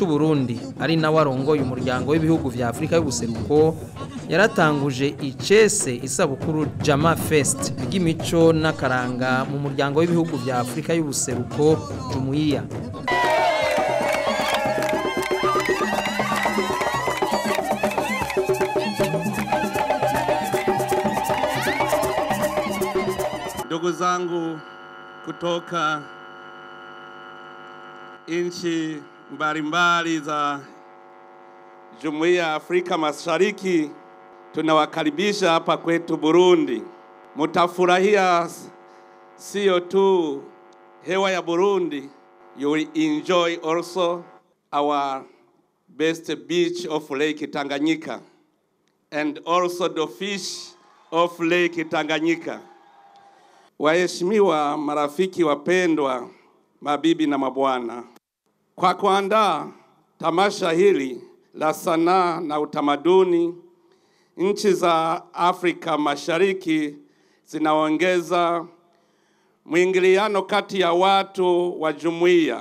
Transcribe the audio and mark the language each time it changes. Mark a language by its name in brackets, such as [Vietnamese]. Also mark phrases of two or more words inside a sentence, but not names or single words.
[Rundi] Burundi ari nawe arongoye umuryango w'ibihugu vya Afrika y'ubuseruko yaratanguje icese isabukuru Jama Fest ry'imico n'akaranga mu muryango w'ibihugu vya Afrika y'ubuseruko Jumuiya. [Swahili] Ndugu zangu kutoka nchi mbalimbali za Jumuiya ya Afrika Mashariki, tunawakaribisha hapa kwetu Burundi. Mutafurahia sio tu hewa ya Burundi, [English] you will enjoy also our best beach of Lake Tanganyika, and also the fish of Lake Tanganyika. [Swahili] Waheshimiwa marafiki wapendwa, mabibi na mabwana, kwa kuandaa tamasha hili la sanaa na utamaduni, nchi za Afrika Mashariki zinaongeza mwingiliano kati ya watu wa jumuiya.